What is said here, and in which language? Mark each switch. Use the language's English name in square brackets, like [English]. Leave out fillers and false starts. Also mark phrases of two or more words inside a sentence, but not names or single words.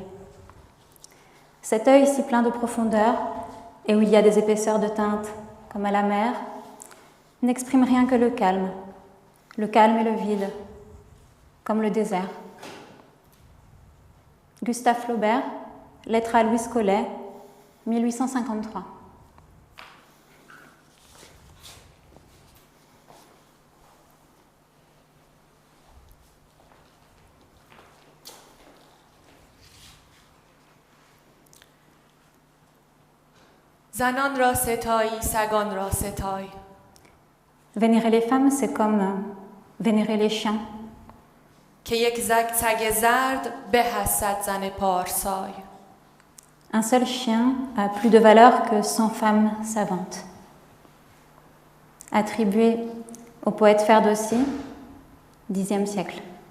[French] Cet œil si plein de profondeur, et où il y a des épaisseurs de teinte comme à la mer, n'exprime rien que le calme et le vide, comme le désert. Gustave Flaubert, Lettre à Louise Collet, 1853. [Persian] زنان را ستایی سگان را ستای. [French] Vénérer les femmes, c'est comme vénérer les chiens. [Persian] که یک سگ زرد به از صد زن پارسای. [French] Un seul chien a plus de valeur que 100 femmes savantes. Attribué au poète Ferdowsi, Xe siècle.